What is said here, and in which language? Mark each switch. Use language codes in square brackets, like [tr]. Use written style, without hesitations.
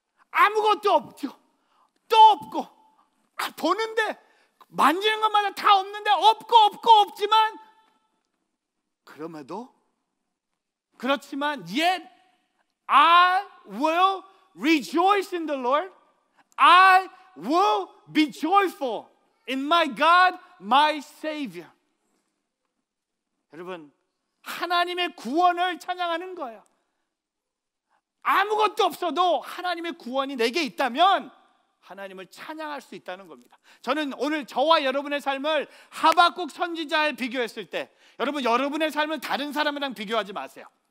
[ko] 아무것도 없죠. 또 없고, 보는데 만지는 것마다 다 없는데 없고 없지만, 그렇지만 [en] yet I will rejoice in the Lord. I will be joyful in my God, my Savior. [ko] 여러분, 하나님의 구원을 찬양하는 거예요. 아무것도 없어도 하나님의 구원이 내게 있다면 하나님을 찬양할 수 있다는 겁니다. 저는 오늘 저와 여러분의 삶을 하박국 선지자에 비교했을 때, 여러분 여러분의 삶을 다른 사람이랑 비교하지 마세요.